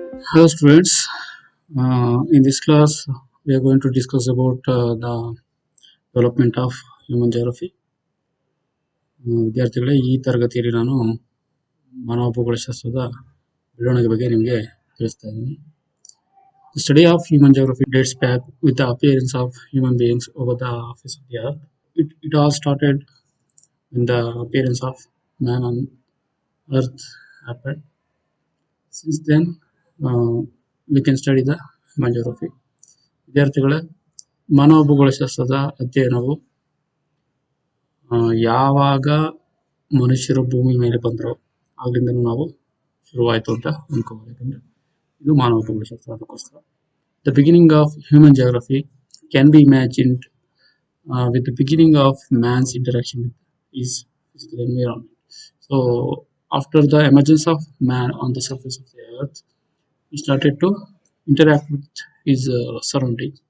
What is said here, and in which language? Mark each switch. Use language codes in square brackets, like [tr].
[en] Hello students, in this class we are going to discuss about the development of human geography. [kn] ವಿದ್ಯಾರ್ಥಿಗಳೇ ಈ ತರಗತಿಯಲ್ಲಿ ನಾನು ಮಾನವ ಭೂಗೋಳಶಾಸ್ತ್ರದ ಬೆಳವಣಿಗೆ ಬಗ್ಗೆ ನಿಮಗೆ ತಿಳಿಸ್ತಾ ಇದ್ದೀನಿ. [en] The study of human geography dates back with the appearance of human beings over the face of the earth. It all started when the appearance of man on earth happened. Since then, we can study the human geography. [kn] ವಿದ್ಯಾರ್ಥಿಗಳೇ, ಮಾನವ ಭೂಗೋಳಶಾಸ್ತ್ರದ ಅಧ್ಯಯನವು ಯಾವಾಗ ಮನುಷ್ಯರು ಭೂಮಿ ಮೇಲೆ ಬಂದರು ಆಗ್ಲಿಂದ ನಾವು ಶುರುವಾಯಿತು ಅಂತ ಅನ್ಕೋಬಹುದು. ಯಾಕಂದ್ರೆ ಇದು ಮಾನವ ಭೂಗೋಳಶಾಸ್ತ್ರ. ಅದಕ್ಕೋಸ್ಕರ [en] The beginning of human geography can be imagined with the beginning of man's interaction with his physical environment. So after the emergence of man on the surface of the earth, he started to interact with his surroundings.